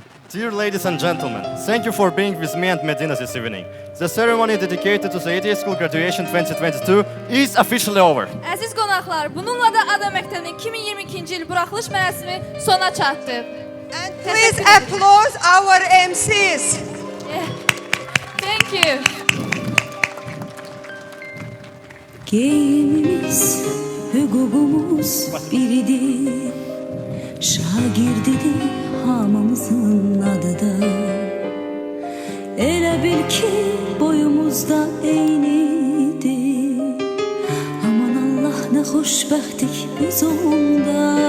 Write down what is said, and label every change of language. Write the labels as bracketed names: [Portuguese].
[English] Dear ladies and gentlemen, thank you for being with me and Medina this evening. The ceremony dedicated to the ADA School Graduation 2022 is officially over. [Azerbaijani] Əziz qonaqlar, bununla da Ada Məktəbinin 2022-ci il buraxılış mərasimi sona çatdı. [English] And please applaud our MCs. Yeah. Thank you. [Azerbaijani] Geyimimiz, hüququmuz biridir. Şagirdidir hamımızın adı da. Elə bil ki boyumuzda eynidir. Aman Allah nə xoşbəxtlik biz onda.